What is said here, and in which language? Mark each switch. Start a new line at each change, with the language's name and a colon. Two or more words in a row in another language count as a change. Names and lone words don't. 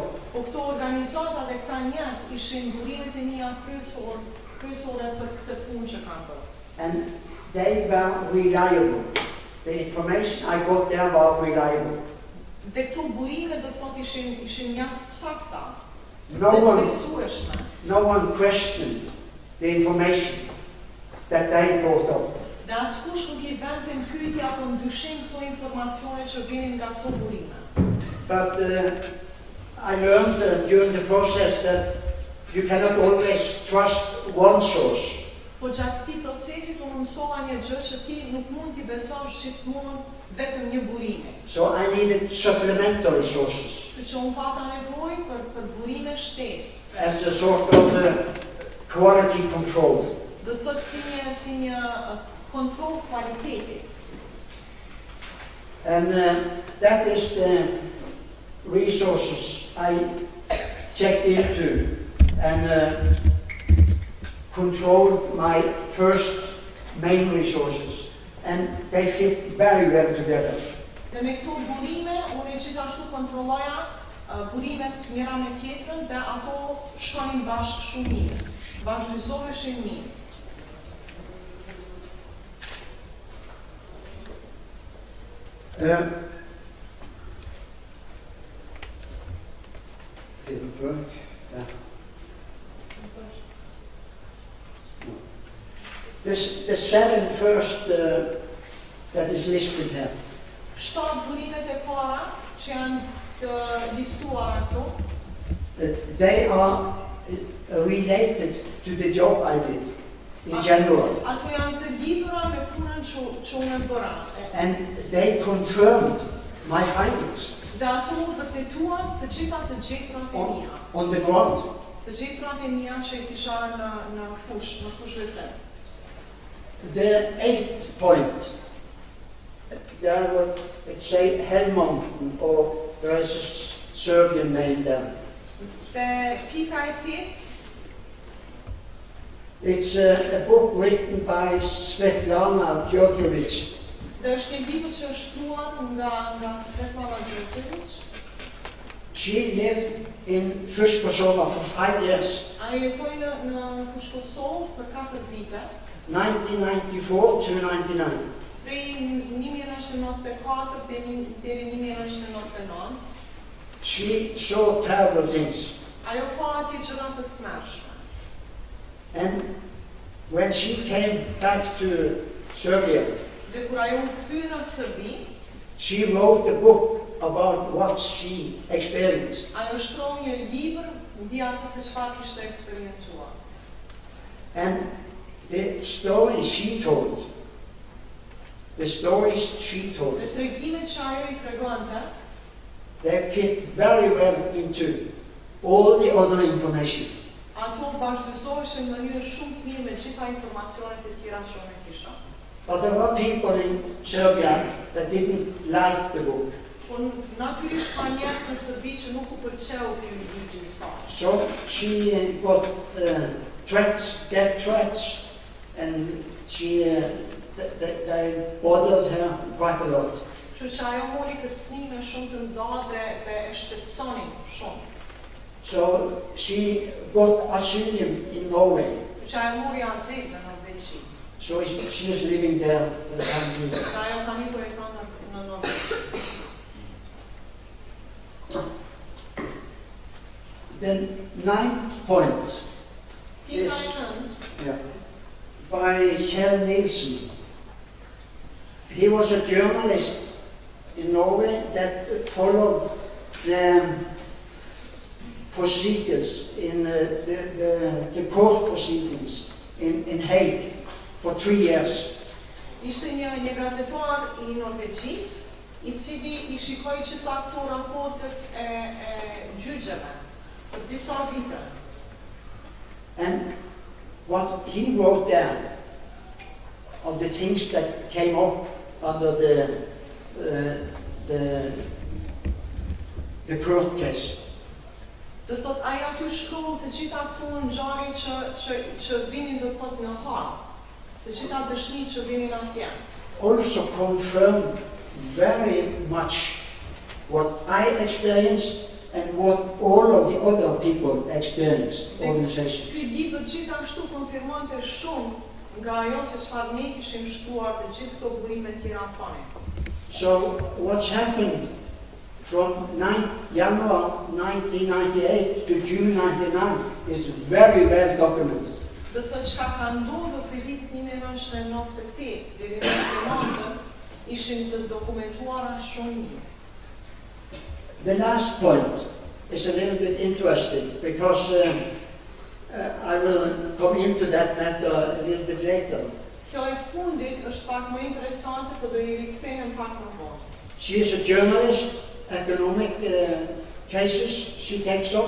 Albanian: Po këto organizata dhe këta njerëz ishin burimet e mia kryesore për këtë punë që kam bërë.
English: And they were reliable. The information I got there was reliable.
Albanian: Dhe këto burime do të thotë ishin mjaft sakta.
English: No one questioned the information that they brought up.
Albanian: Dhe askush nuk I vante në pyetje apo ndyshim këto informacione që vinin nga këto burime.
English: But I learned during the process that you cannot always trust one source.
Albanian: Po gjatë këtij procesi unë mësova një gjë që ti nuk mund t'i besosh gjithmonë vetëm një burimi.
English: So I needed supplementary sources.
Albanian: Kështu që unë pata nevojë për burime shtesë.
English: As a sort of quality control.
Albanian: Do të thotë si një kontroll kvaliteti.
English: And that is the resources I checked into and controlled my first main resources, and they fit very well together.
Albanian: Dhe me këto burime, unë gjithashtu kontrolloja burimet njëra me tjetrën dhe ato shkonin bashkë shumë mirë, vazhdizoheshin mirë.
English: Didn't work. Yeah. The seven first that is listed here.
Albanian: 7 burimet e para që janë të listuara këtu.
English: They are related to the job I did in general.
Albanian: Ato janë të lidhura me punën që unë bëra.
English: And they confirmed my findings.
Albanian: Dhe ato vërtetuan të gjitha të gjeturat e mia.
English: On the ground.
Albanian: Të gjeturat e mia që I kisha në fushë vetë.
English: The 8th point, there was, let's say, Hell Mountain, or there is a Serbian name there.
Albanian: Dhe pika e 8.
English: It's a book written by Svetlana Djordjevic.
Albanian: Dhe është një libër që është shkruar nga Svetlana Djordjevic.
English: She lived in Fush Kosovo for 5 years.
Albanian: Ajo jetoi në Fush Kosovë për 4 vite.
English: 1994 to 99.
Albanian: Prej 1994 deri 1999.
English: She saw terrible things.
Albanian: Ajo pa atje gjëra të tmerrshme.
English: And when she came back to Serbia,
Albanian: Dhe kur ajo u kthye në Serbi,
English: she wrote a book about what she experienced.
Albanian: ajo shkroi një libër mbi atë se çfarë kishte eksperiencuar.
English: And the stories she told,
Albanian: Dhe tregimet që ajo I tregonte,
English: they fit very well into all the other information.
Albanian: ato bashkëzoheshin në mënyrë shumë të mirë me gjitha informacionet e tjera që unë kisha.
English: But there were people in Serbia that didn't like the book.
Albanian: Po natyrisht ka njerëz në Serbi që nuk u pëlqeu ky libër I saj.
English: So she got death threats, and they bothered her quite a lot.
Albanian: Kështu që ajo mori kërcënime shumë të mëdha dhe e shqetësonin shumë.
English: So she got asylum in Norway.
Albanian: Kështu që ajo mori azil në Norvegji.
English: So she is living there for the time being.
Albanian: Dhe ajo tani po jeton në Norvegji.
English: The 9th point is by Kjell Nielsen. He was a journalist in Norway that followed the procedures in the court proceedings in Hague for 3 years.
Albanian: Ishte një gazetar I Norvegjisë, I cili I shikoi gjitha këto raportet e gjyqeve për disa vite.
English: And what he wrote down of the things that came up under the court case.
Albanian: Do thot ai aty shkruan të gjitha këto ngjarje që vinin do thot në hap. Të gjitha dëshmitë që vinin atje.
English: Also confirmed very much what I experienced and what all of the other people experienced, organizations.
Albanian: Ky libër gjithashtu konfirmonte shumë nga ajo se çfarë ne kishim shtuar të gjithë këto burime të tjera fare.
English: So what's happened from January 1998 to June 1999 is very well documented.
Albanian: Do të thotë çka ka ndodhur prej vitit 1998 deri në momentin ishin të dokumentuara shumë mirë.
English: The last point is a little bit interesting because I will come into that matter a little bit later.
Albanian: Kjo e fundit është pak më interesante, por do i rikthehem pak më vonë.
English: She is a journalist, economic cases she takes up.